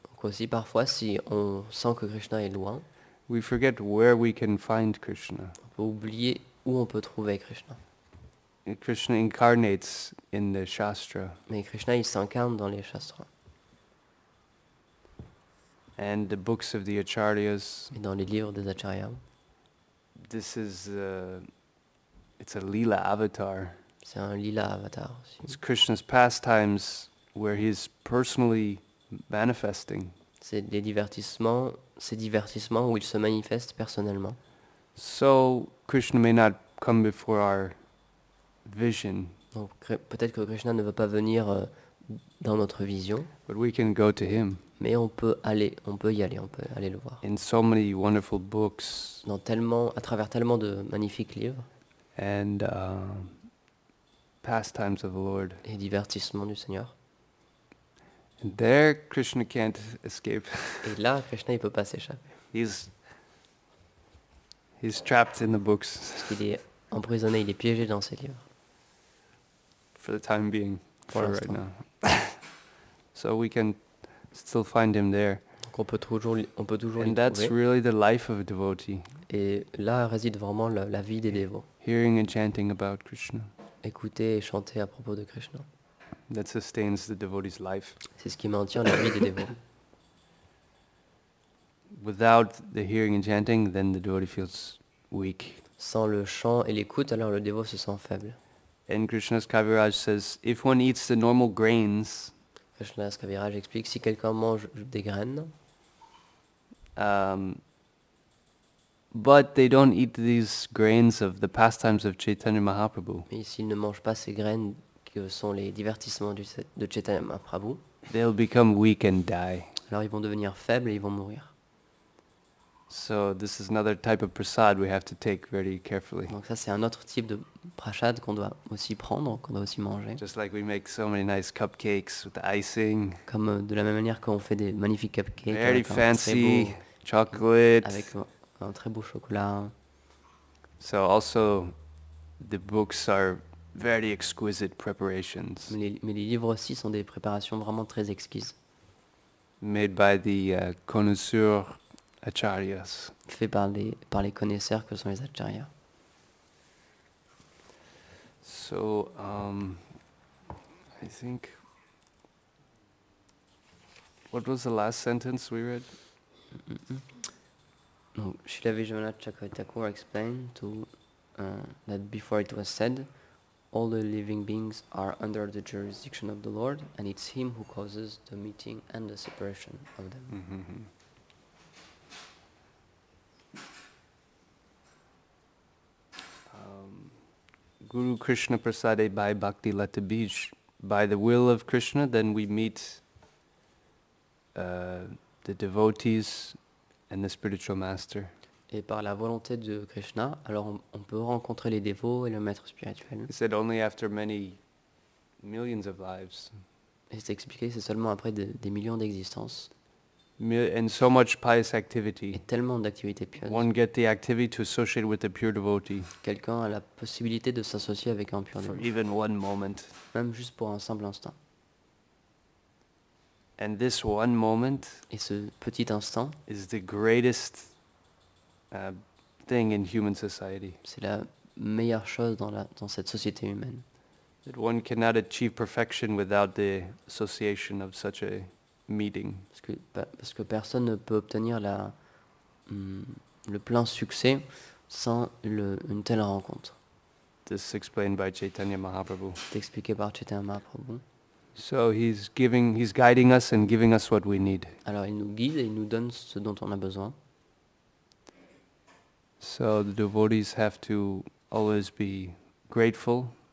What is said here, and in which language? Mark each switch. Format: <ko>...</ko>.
<fr>Donc aussi, parfois, si on sent que Krishna est loin,</fr> <en>we forget where we can find Krishna.</en> <fr>on peut oublier où on peut trouver Krishna.</fr> <en>And Krishna incarnates in the Shastra.</en> <fr>Mais Krishna, il s'incarne dans les shastras</fr> <en>And the books of the Acharyas.</en> <fr>et dans les livres des acharyas.</fr> <en>This is, it's a Leela avatar.</en> <fr>C'est un lila avatar aussi.</fr> <en>It's Krishna's pastimes where he's personally manifesting.</en> <fr>C'est ces divertissements où il se manifeste personnellement.</fr> <en>So Krishna may not come before our vision.</en> <fr>Donc peut-être que Krishna ne veut pas venir dans notre vision,</fr> <en>But we can go to him.</en> <fr>mais on peut y aller, on peut aller le voir.</fr> <en>In so many wonderful books.</en> <fr>À travers tellement de magnifiques livres.</fr> <en>And pastimes of the Lord.</en> <fr>Et divertissements du Seigneur.</fr> <en>And there Krishna can't escape.</en> <fr>Et là, Krishna il peut pas s'échapper.</fr> <en>He's trapped in the books.</en> <fr>Parce qu'il est emprisonné, il est piégé dans ces livres.</fr> <en>For the time being.</en> <fr>Pour</fr> <en>For right</en> <fr>l'instant.</fr> <en>now. So we can still find him there.</en> <fr>Donc on peut toujours l'y</fr> <en>And that's</en> <fr>trouver.</fr> <en>really the life of a devotee.</en> <fr>Et là réside vraiment la vie des dévots.</fr> <en>Hearing and chanting about Krishna.</en> <fr>Écouter et chanter à propos de Krishna.</fr> <en>That sustains the devotee's life.</en> <fr>C'est ce qui maintient la vie des dévots.</fr> <en>Without the hearing and chanting, then the devotee feels weak.</en> <fr>Sans le chant et l'écoute, alors le dévot se sent faible.</fr> <en>And Krishna's Kaviraj says, if one eats the normal grains,</en> <fr>Krishna's Kaviraj explique si quelqu'un mange des graines,</fr> <en>but they don't eat these grains of the pastimes of Chaitanya Mahaprabhu,</en> <fr>mais s'il ne mange pas ces graines que sont les divertissements de Chaitanya Mahaprabhu,</fr> <en>they'll become weak and die.</en> <fr>alors ils vont devenir faibles et ils vont mourir.</fr> <en>So this is another type of prasad we have to take very carefully.</en> <fr>Donc ça c'est un autre type de prashad qu'on doit aussi prendre, qu'on doit aussi manger.</fr> <en>Just like we make so many nice cupcakes with the icing,</en> <fr>Comme de la même manière qu'on fait des magnifiques cupcakes</fr> <en>very</en> <fr>avec</fr> <en>fancy chocolate.</en> <fr>avec un très beau chocolat.</fr> <en>So also the books are very exquisite preparations</en> <fr>Mais les livres aussi sont des préparations vraiment très exquises,</fr> <en>made by the connoisseurs acharyas.</en> <fr>faits par les connaisseurs que sont les acharyas.</fr> <en>So I think, what was the last sentence we read? Donc, Srila Vishwanath Chakravarti Thakur explained that before it was said, all the living beings are under the jurisdiction of the Lord, and it's Him who causes the meeting and the separation of them. Mm-hmm. Guru Krishna Prasade by Bhakti Lata Bij. By the will of Krishna, then we meet the devotees and the spiritual master.</en> <fr>Et par la volonté de Krishna, alors on peut rencontrer les dévots et le maître spirituel.</fr> <en>He said only after many millions of lives</en> <fr>Et c'est expliqué, c'est seulement après des millions d'existences</fr> <en>and so much pious</en> <fr>et</fr> <en>activity,</en> <fr>tellement d'activités pieuses.</fr> <en>one get the activity to associate with a pure devotee</en> <fr>Quelqu'un a la possibilité de s'associer avec un pur</fr> <en>for</en> <fr>dévot,</fr> <en>even one moment.</en> <fr>même juste pour un simple instant.</fr> <en>And this one moment</en> <fr>Et ce petit instant</fr> <en>is the greatest thing in human society.</en> <fr>C'est la meilleure chose dans cette société humaine.</fr> <en>That one cannot achieve perfection without the association of such a meeting.</en> <fr>Parce que personne ne peut obtenir le plein succès sans une telle rencontre.</fr> <en>This is explained by Chaitanya Mahaprabhu.</en> <fr>C'est expliqué par Chaitanya Mahaprabhu.</fr> <en>So he's guiding us and giving us what we need.</en> <fr>Alors il nous guide et il nous donne ce dont on a besoin.</fr> <en>So the devotees have to always be grateful.</en>